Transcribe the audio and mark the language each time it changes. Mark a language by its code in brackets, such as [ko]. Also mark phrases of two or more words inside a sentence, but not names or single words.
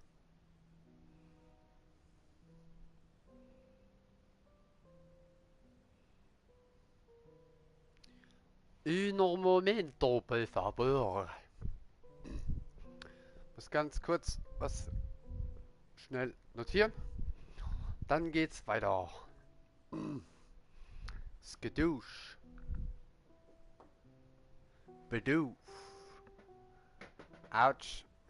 [es] Un momento, por favor. [de] Muss ganz kurz was schnell notieren. Dann geht's weiter. Skadoosh. Badoof. Ouch.